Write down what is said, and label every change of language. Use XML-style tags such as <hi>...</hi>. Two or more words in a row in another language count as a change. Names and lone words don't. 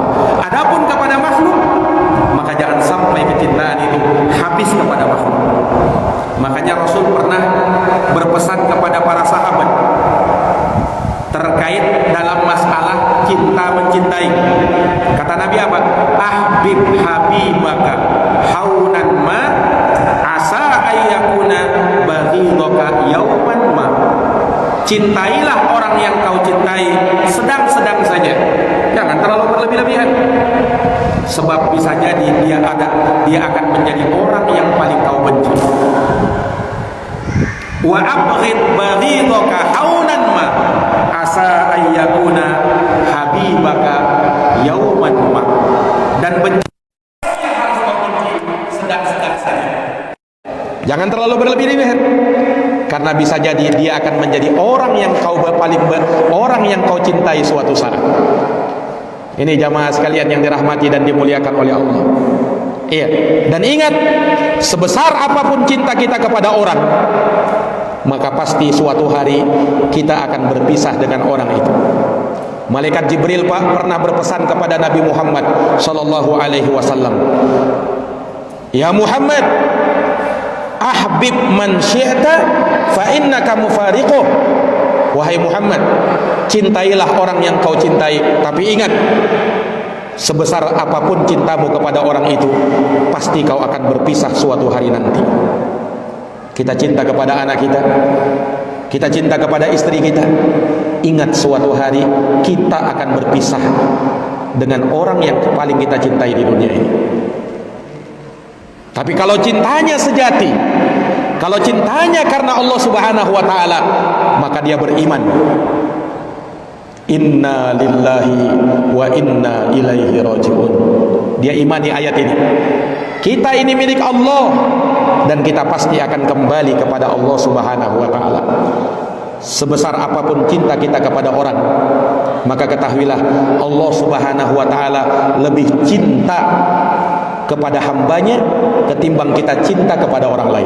<id>Adapun kepada makhluk, maka jangan sampai kecintaan itu habis kepada makhluk. Makanya Rasul pernah berpesan kepada para sahabat terkait dalam masalah cinta mencintai. Kata Nabi apa?</id> <ar>أحبب حبيبك هونا ما عسى أن يكون بغيضك يوما ما.</ar> <id>Cintailah orang yang kau cintai sedang-sedang saja, jangan terlalu berlebih-lebihan, sebab bisa jadi dia akan menjadi orang yang paling kau benci.</id> <ar>وأبغض بغيضك هونا ما عسى أن يكون حبيبك يوما ما.</ar> <id>Dan benci harus benci sedang-sedang saja, jangan terlalu berlebih-lebihan, karena bisa jadi dia akan menjadi orang yang kau cintai suatu saat. Ini jamaah sekalian yang dirahmati dan dimuliakan oleh Allah. Iya, dan ingat, sebesar apapun cinta kita kepada orang, maka pasti suatu hari kita akan berpisah dengan orang itu. Malaikat Jibril pernah berpesan kepada Nabi Muhammad</id> <ar>صلى الله عليه وسلم, "يا محمد أحبب من شئت فإنك مفارقه."</ar> <id>Wahai Muhammad, cintailah orang yang kau cintai, tapi ingat, sebesar apapun cintamu kepada orang itu, pasti kau akan berpisah suatu hari nanti. Kita cinta kepada anak kita cinta kepada istri kita, ingat suatu hari kita akan berpisah dengan orang yang paling kita cintai di dunia ini. Tapi kalau cintanya sejati, kalau cintanya karena Allah</id> <ar>سبحانه وتعالى,</ar> <id>maka dia beriman.</id> <ar>إنا لله وإنا إليه راجعون.</ar> <id>Dia imani ayat ini. Kita ini milik Allah dan kita pasti akan kembali kepada Allah</id> <ar>سبحانه وتعالى.</ar> <id>Sebesar apapun cinta kita kepada orang, maka ketahuilah Allah</id> <ar>سبحانه وتعالى</ar> <id>lebih cinta kepada hambanya ketimbang kita cinta kepada orang lain.</id>